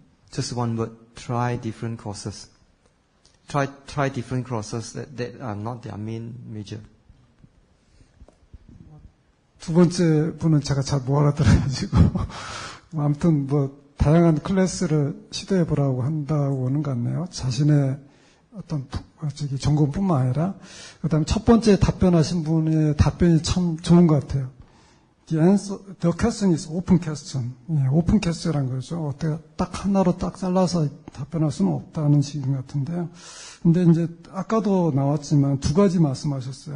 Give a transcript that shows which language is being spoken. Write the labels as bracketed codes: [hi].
[en] Just one word, try different courses. Try different courses that are not their main major. [ko] 두 번째 분은 제가 잘 못 알아들어가지고 아무튼 뭐 다양한 클래스를 시도해 보라고 한다고 하는 것 같네요. 자신의 어떤 전공뿐만 아니라 그다음에 첫 번째 답변하신 분의 답변이 참 좋은 것 같아요. [en] The question is open question. [ko] 예, 오픈 퀘스천이란 거죠. 어떻게 딱 하나로 딱 잘라서 답변할 수는 없다는 식인 것 같은데요. 근데 이제 아까도 나왔지만 두 가지 말씀하셨어요.